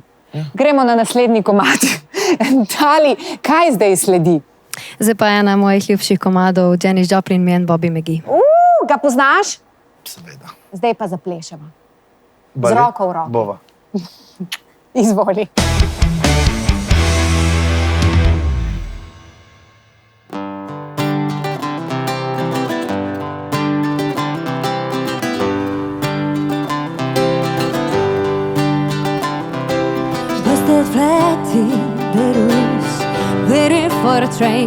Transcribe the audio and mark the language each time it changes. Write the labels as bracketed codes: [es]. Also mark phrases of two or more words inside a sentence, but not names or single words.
[sl] Gremo na naslednji komad. Tali, kaj zdaj sledi? Zdaj pa ena mojih ljubših komadov, Janis Joplin, me in Bobby McGee. Ga poznaš? Seveda. Zdaj pa zaplešemo. Bali? roko v roki. Bova. Izvoli. [en] Busted flat in Belarus, waiting for a train.